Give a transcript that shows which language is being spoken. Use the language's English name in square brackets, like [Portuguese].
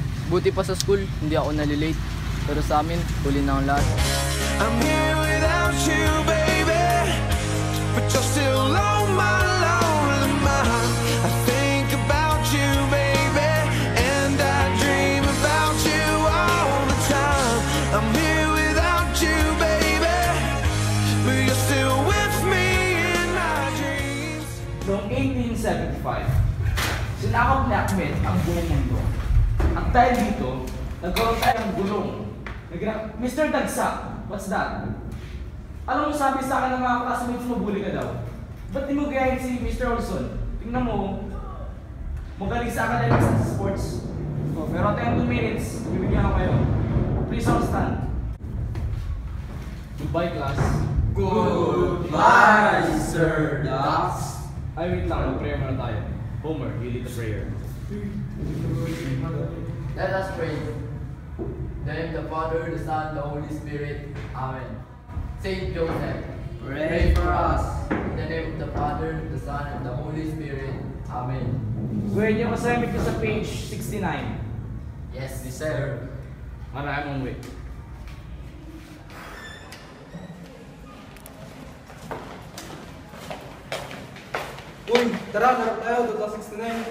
[Filipino] Buti pa sa school, hindi ako nalilate. Pero sa amin, huli na ang lahat. [English] I'm here without you, baby, but you're still on my lonely mind. I think about you, baby, and I dream about you all the time. I'm here without you, baby, but you're still with me in my dreams. [Filipino] Noong 1875, sinakop ni Ahmed ang buong mundo. At dahil dito, nagkaroon tayo ng gulong. Mr. Dagsa, [English] what's that? [Filipino] Alam mo sabi sa akin ng mga classmates mo, bully ka daw. Ba't di mo gayahin si Mr. Olson? Tingnan mo, magaling sa academics at sports. So, meron tayong 2 minutes, bibigyan ko kayo. [English] Please all stand. Goodbye, class. Goodbye, Sir Dax. [Filipino] Ay, wait lang, mag-prayer muna tayo. [English] Homer, you lead the prayer. Let us pray. In the name of the Father, the Son, the Holy Spirit. Amen. Saint Joseph, pray for us. In the name of the Father, the Son, and the Holy Spirit. Amen. [Filipino] Gawin niyo kasama ko sa page 69. [English] Yes, sir. [Filipino] Maraming way. Uy, tara, laro tayo, 2069.